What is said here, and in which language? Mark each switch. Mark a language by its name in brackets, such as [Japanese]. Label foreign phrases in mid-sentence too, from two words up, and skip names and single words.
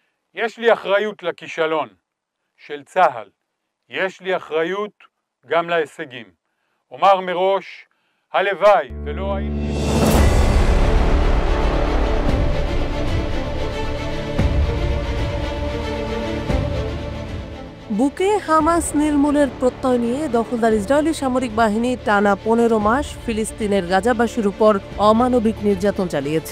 [Hebrew] יש לי אחריות לכישלון של צה"ל, יש לי אחריות גם להישגים. אומר מראש, הלוואי ולא היינו... [Bangla] বুকে হামাস নির্মূলের প্রত্যয় নিয়ে দখলদার ইসরায়েলি সামরিক বাহিনী টানা ১৫ মাস ফিলিস্তিনের গাজাবাসীর উপর অমানবিক নির্যাতন চালিয়েছে।